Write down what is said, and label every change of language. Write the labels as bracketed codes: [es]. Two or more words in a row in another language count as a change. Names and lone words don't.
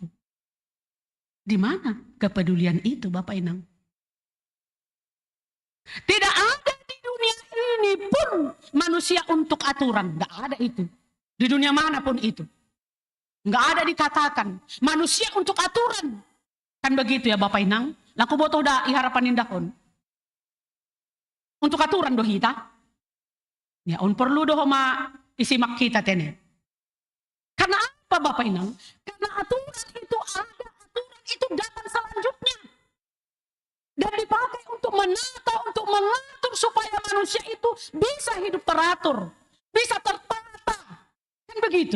[id] Di mana kepedulian itu, Bapak Inang? Tidak ada di dunia ini pun manusia untuk aturan. Tidak ada itu. Di dunia manapun itu. Nggak ada dikatakan manusia untuk aturan. Kan begitu ya Bapak Inang. [bts] Laku botoh da iharapan indahon. [id] Untuk aturan doh kita. [bts] Ya on perlu doh ma isimak kita tene. [id] Karena apa Bapak Inang? Karena aturan itu ada. Aturan itu datang selanjutnya. Dan dipakai untuk menata, untuk mengatur supaya manusia itu bisa hidup teratur. Bisa tertata. Kan begitu.